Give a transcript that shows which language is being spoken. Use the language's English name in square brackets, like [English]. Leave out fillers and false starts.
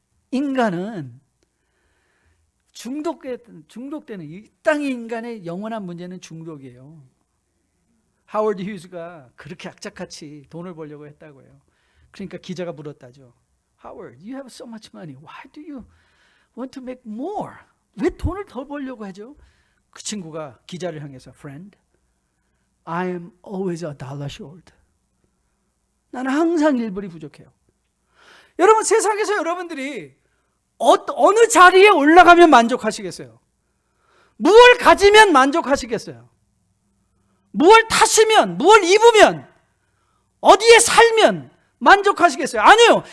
[Korean] 인간은 중독되는 이 땅의 인간의 영원한 문제는 중독이에요. 하워드 휴즈가 그렇게 악착같이 돈을 벌려고 했다고 해요. 그러니까 기자가 물었다죠. [English] Howard, you have so much money. Why do you want to make more? [Korean] 왜 돈을 더 벌려고 하죠? 그 친구가 기자를 향해서 [English] Friend, I am always a dollar short. [Korean] 나는 항상 1불이 부족해요. 여러분, 세상에서 여러분들이 어느 자리에 올라가면 만족하시겠어요? 무엇을 가지면 만족하시겠어요? 무엇을 타시면, 무엇을 입으면, 어디에 살면 만족하시겠어요? 아니요.